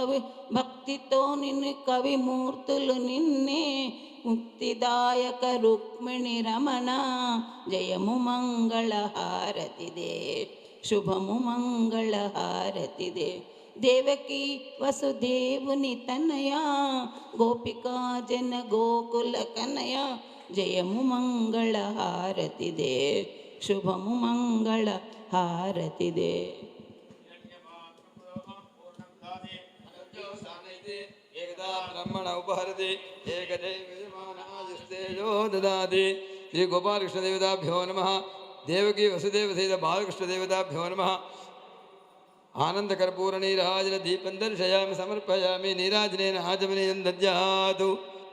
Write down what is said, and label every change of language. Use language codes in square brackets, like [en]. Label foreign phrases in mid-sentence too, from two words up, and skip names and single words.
[te] కవిమూర్తులు నిన్నే ముక్తిదాయక రుక్మిణి రమణ జయము మంగళ హారతిదే శుభము మంగళ హారతిదే దేవకి వసుదేవుని తనయా గోపికా జన గోకుల కనయ జయము మంగళ హారతిదే శుభము మంగళ హారతిదే [sa] ब्रह्मण उपहरति एकदैवमानादिस्तेजो ददाति श्री गोपालकृष्णदेवताभ्यो नमः देवकी वसुदेवसहित बालकृष्णदेवताभ्यो नमः आनन्दकर्पूरनीराजन दीपं दर्शयामि समर्पयामि नीराजनेन आचमनीयं दद्यातु